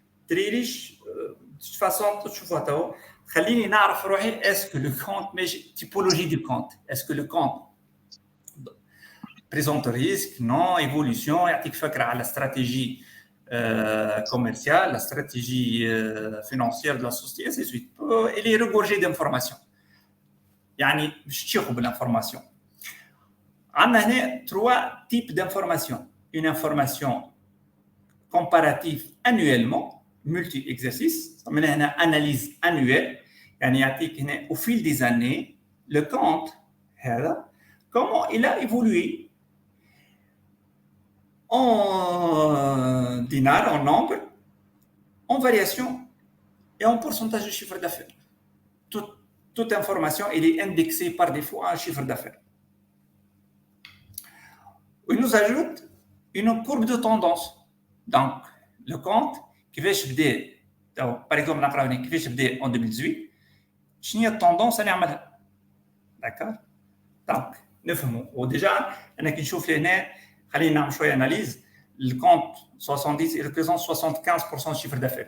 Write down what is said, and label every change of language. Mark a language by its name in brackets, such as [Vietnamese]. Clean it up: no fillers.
[French] Très riche, de toute façon, tu vois, خليني نعرف روحي est-ce que le compte, mais typologie du compte, est-ce que le compte présente risque, non, évolution, يعطيك فكرة على stratégie commerciale, la stratégie financière de la société, ainsi de suite. Elle est regorgée d'informations. [Arabic] يعني باش تشوفوا بالinformation. [French] عندنا هنا trois types d'informations. Une information comparative annuellement, multi-exercice. عملنا هنا analyse annuelle. يعني يعطيك هنا au fil des années le compte هذا comment il a évolué en dinars, en nombre, en variation et en pourcentage de chiffre d'affaires. Toute information elle est indexée par défaut à un chiffre d'affaires. Il nous ajoute une courbe de tendance. Donc, le compte qui va se faire, par exemple, qui va se faire en 2018, شنو هي التوندونس اللي نعملها. D'accord. [Arabic] Donc, نفهموا. déjà أنا كي نشوف هنا خلينا نعمل شويه اناليز. [French] Le compte 70 il représente 75% du chiffre d'affaires.